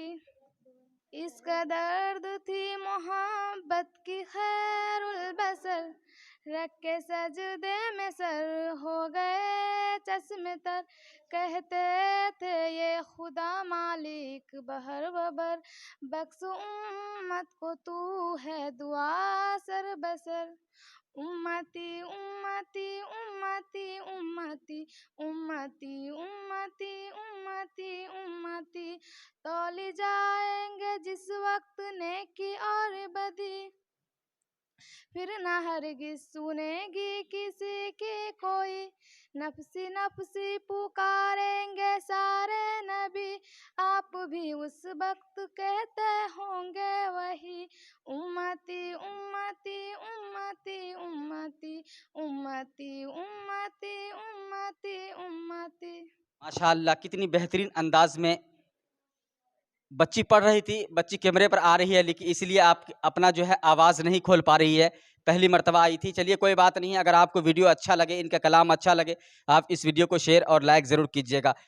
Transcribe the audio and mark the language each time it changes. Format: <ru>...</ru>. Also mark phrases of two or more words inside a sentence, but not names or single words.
<ur>اس کا درد تھی محبت کی خیر البشر، رکھ کے سجدے میں سر ہو گئے چشمِ تر، کہتے تھے یہ خدا مالک بحر ببر، بخش امت کو تو ہے دعا سر بسر. امتی امتی امتی امتی امتی امتی امتی امتی, تولی جائیں گے جس وقت نیکی اور بدی، پھر نہ ہرگز سنے گی کسی کی کوئی، نفسی نفسی پکاریں گے سارے نبی، آپ بھی اس وقت کہتے ہوں گے وہی. امتی امتی امتی امتی امتی امتی امتی امتی. माशाअल्लाह, کتنی بہترین انداز میں بچی پڑھ رہی تھی. بچی کیمرے پر آ رہی ہے، لیکن اس لیے آپ اپنا جو ہے آواز نہیں کھول پا رہی ہے. پہلی مرتبہ آئی تھی. چلیے کوئی بات نہیں ہے، اگر آپ کو ویڈیو اچھا لگے، ان کا کلام اچھا لگے، آپ اس ویڈیو کو شیئر اور لائک ضرور کیجیے گا.</ur>